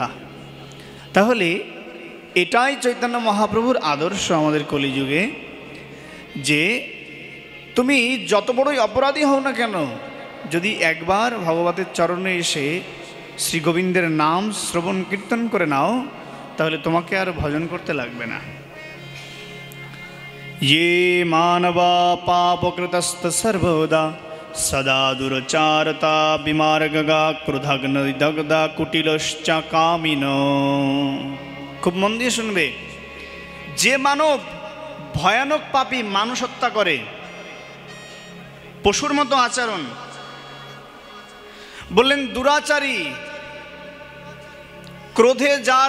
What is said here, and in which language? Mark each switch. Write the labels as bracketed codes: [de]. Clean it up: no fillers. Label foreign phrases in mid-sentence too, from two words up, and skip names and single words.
[bn] তাহলে এটাই চৈতন্য মহাপ্রভুর আদর্শ আমাদের কলিযুগে, যে তুমি যত বড়ই অপরাধী হও না কেন, যদি একবার ভগবতের চরণে এসে শ্রী গোবিন্দের নাম শ্রবণ কীর্তন করে নাও, তাহলে তোমাকে আর ভজন করতে লাগবে না। [sa] ये मानवा पापकृतस्त सर्वदा सदा दुरचारता विमार्गगा क्रोधाग्निदग्धा कुटिलश्च कामिनो। [bn] খুব মন দিয়ে শুনবে। যে মানব ভয়ানক পাপী, মানুষ হত্যা করে, পশুর মতো আচরণ, বললেন দুরাচারী, ক্রোধে যার